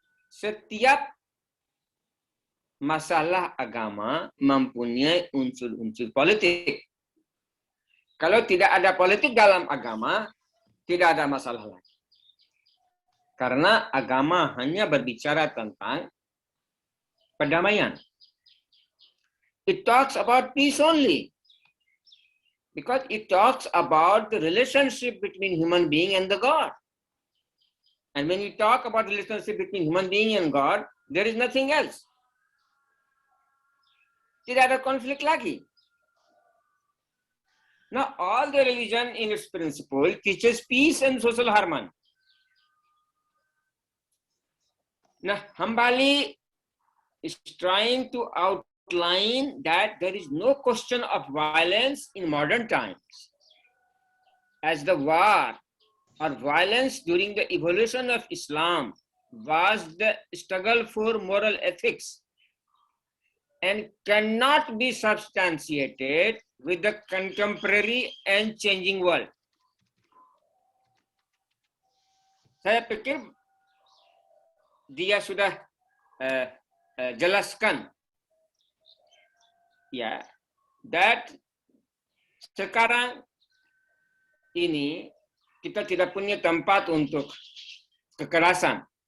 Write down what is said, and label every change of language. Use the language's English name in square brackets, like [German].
[Indonesian] Setiap masalah agama mempunyai unsur-unsur politik. Kalau tidak ada politik dalam agama, tidak ada masalah lagi. Karena agama hanya berbicara tentang perdamaian. [English] It talks about peace only. Because it talks about the relationship between human being and the God. And when we talk about the relationship between human being and God, there is nothing else. [Indonesian] Tidak ada konflik lagi. [English] Now, all the religion in its principle teaches peace and social harmony. Now, Hambali is trying to outline that there is no question of violence in modern times, as the war or violence during the evolution of Islam was the struggle for moral ethics and cannot be substantiated with the contemporary and changing world. [Indonesian] Saya pikir dia sudah jelaskan ya, [English] that [Indonesian] sekarang ini kita tidak punya tempat untuk kekerasan.